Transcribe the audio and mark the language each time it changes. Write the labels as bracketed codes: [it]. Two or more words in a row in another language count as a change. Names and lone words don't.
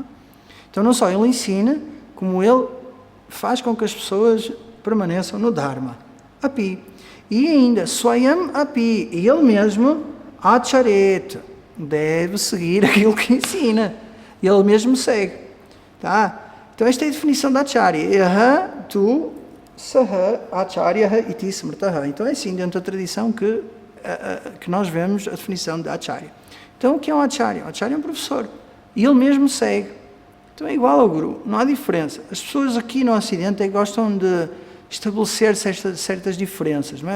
[pt] Então não só ele ensina, como ele faz com que as pessoas permaneçam no Dharma. Api. E ainda, [sa] Swayam Api, [pt] ele mesmo, Acharet, deve seguir aquilo que ensina. Ele mesmo segue. Tá? Então esta é a definição da Acharya. [sa] Yaha, tu, saha, Acharya, iti smrtaha. [pt] Então é assim, dentro da tradição que nós vemos a definição da Acharya. Então o que é um Acharya? O Acharya é um professor. E ele mesmo segue. Então é igual ao Guru, não há diferença. As pessoas aqui no Ocidente gostam de estabelecer certas diferenças, não é?